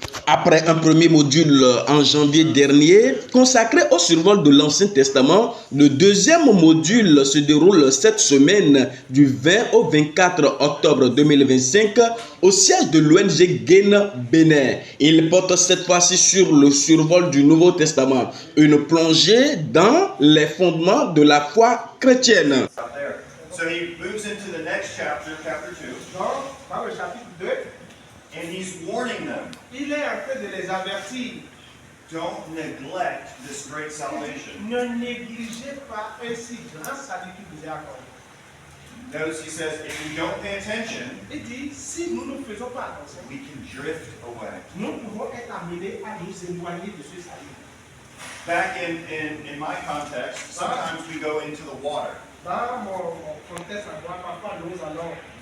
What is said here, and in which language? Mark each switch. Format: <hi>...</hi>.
<fr>Après un premier module en janvier dernier consacré au survol de l'Ancien Testament, le deuxième module se déroule cette semaine du 20 au 24 octobre 2025 au siège de l'ONG Gain Bénin. Il porte cette fois-ci sur le survol du Nouveau Testament, une plongée dans les fondements de la foi chrétienne.</fr> <en>So he moves into the next chapter, chapter 2.</en> <fr>Donc, dans le chapitre 2,</fr> <en>And he's warning them,</en> <fr>il est en train de les avertir.</fr> <en>don't neglect this great salvation.</en> <fr>Ne négligez pas un si grand salut qui vous est accordé.</fr> <en>Notice he says, if we don't pay attention,</en> <fr>Il dit, si nous ne faisons pas attention,</fr> <en>we can drift away.</en> <fr>nous pouvons être amenés à nous éloigner de ce salut.</fr> <en>Back in my context, sometimes we go into the water.</en> <fr>Dans mon contexte à moi, parfois nous allons</fr>